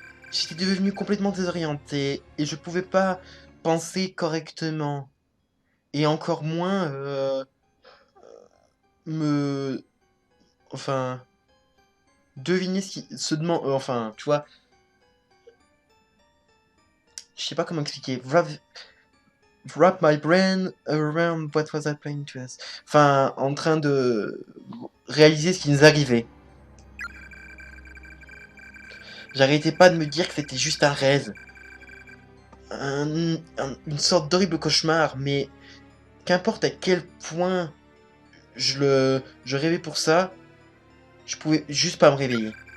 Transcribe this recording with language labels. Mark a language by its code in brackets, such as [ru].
[fr] J'étais devenu complètement désorienté et je pouvais pas penser correctement. Et encore moins me... Enfin... deviner ce qui se demande... enfin, tu vois... Je sais pas comment expliquer. [en] Wrap my brain around what was happening to us. [fr] Enfin, en train de réaliser ce qui nous arrivait. J'arrêtais pas de me dire que c'était juste un rêve. Une sorte d'horrible cauchemar, mais qu'importe à quel point je rêvais pour ça, je pouvais juste pas me réveiller.